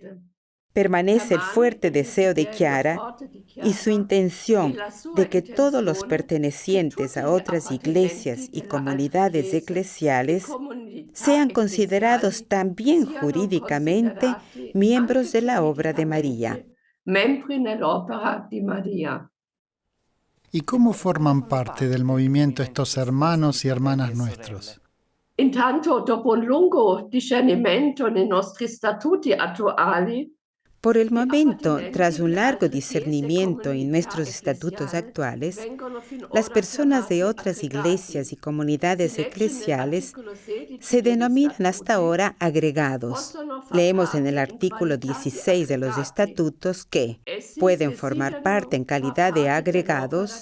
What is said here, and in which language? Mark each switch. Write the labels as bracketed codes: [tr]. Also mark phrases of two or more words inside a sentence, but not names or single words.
[es] Permanece el fuerte deseo de Chiara y su intención de que todos los pertenecientes a otras iglesias y comunidades eclesiales sean considerados también jurídicamente miembros de la obra de María. ¿Y cómo forman parte del movimiento estos hermanos y hermanas nuestros? [it] Intanto, dopo un lungo discernimento nei nostri statuti attuali, [es] Por el momento, tras un largo discernimiento en nuestros estatutos actuales, las personas de otras iglesias y comunidades eclesiales se denominan hasta ahora agregados. Leemos en el artículo 16 de los estatutos que pueden formar parte en calidad de agregados.